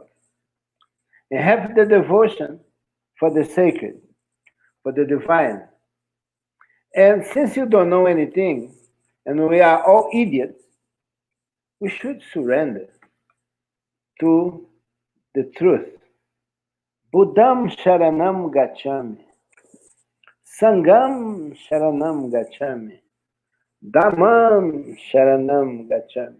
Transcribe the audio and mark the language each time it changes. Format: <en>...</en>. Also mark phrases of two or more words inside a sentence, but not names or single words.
<en>And have the devotion for the sacred, for the divine. And since you don't know anything, and we are all idiots, we should surrender to the truth.</en> <pi>Buddham Sharanam Gacchami. Sangam Sharanam Gacchami. Dhammam Sharanam Gacchami.</pi>